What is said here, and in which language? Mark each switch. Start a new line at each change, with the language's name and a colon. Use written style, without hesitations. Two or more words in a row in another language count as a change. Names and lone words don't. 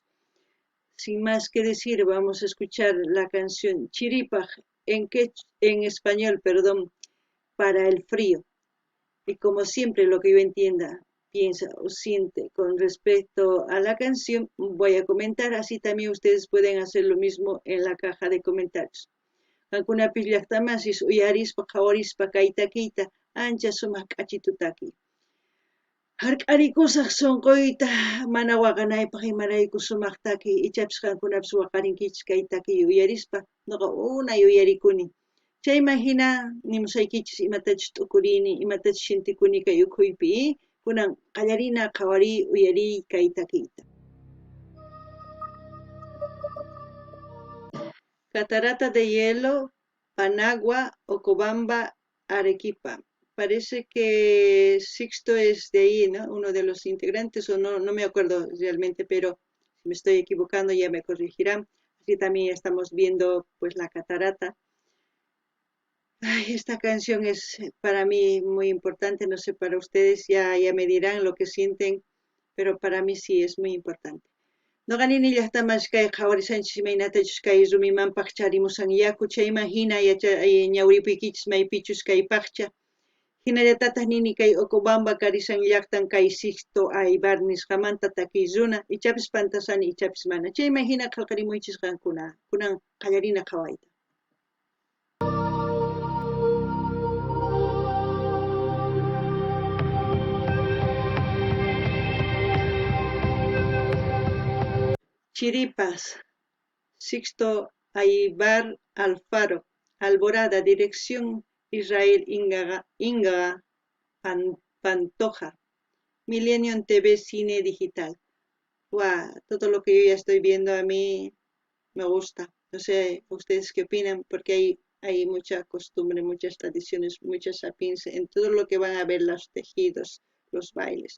Spanish: Sin más que decir, vamos a escuchar la canción Chiripaj en español, para el frío. Y como siempre, lo que yo entienda, piensa o siente con respecto a la canción, voy a comentar, así también ustedes pueden hacer lo mismo en la caja de comentarios.
Quechua: Kankuna pillaqtamasis uyarispa qhawarispa kaytakiyta ancha sumaq k'achitutaki. Hark'arikusaq sunquyta mana waqanaypaq imarayku sumaqtaki ichapis qankunapis waqarinkichis kaytakiy uyarispa noqa unay uyarikuni. Chayman hina nimusaykichis imatachus t'ukurini, imatachus shintikuni kay ukhuypi, kunan qallarina qhawari uyari kay takiyta.
Spanish: Catarata de Hielo, Panagua, Ocobamba, Arequipa. Parece que Sixto es de ahí, ¿no? Uno de los integrantes, o no me acuerdo realmente, pero si me estoy equivocando ya me corregirán. Así también estamos viendo pues la catarata. Ay, esta canción es para mí muy importante, no sé, para ustedes ya me dirán lo que sienten, pero para mí sí es muy importante.
Quechua: No ganini llaqtamas kay qhawarisanchis imaynatachus kay rumimanpaq charimusan yaku chayman hina ñawripuykichis maypichus kay paqcha. Hinallatataq nini kay Ocobamba karisan llaqtan kay Sixto Aybar nisqamanta takiy runa, ichapis pantasani ichapis mana. Chayman hina qillqarimuychis qankuna, kunan qallarina qhawayta. Chiripas, Sixto Aybar Alfaro, Alborada, dirección Israel Inga Pantoja, Millennium TV Cine Digital.
Spanish: Wow, todo lo que yo ya estoy viendo a mí me gusta. No sé, ustedes qué opinan, porque hay mucha costumbre, muchas tradiciones, muchas sapiencias en todo lo que van a ver, los tejidos, los bailes.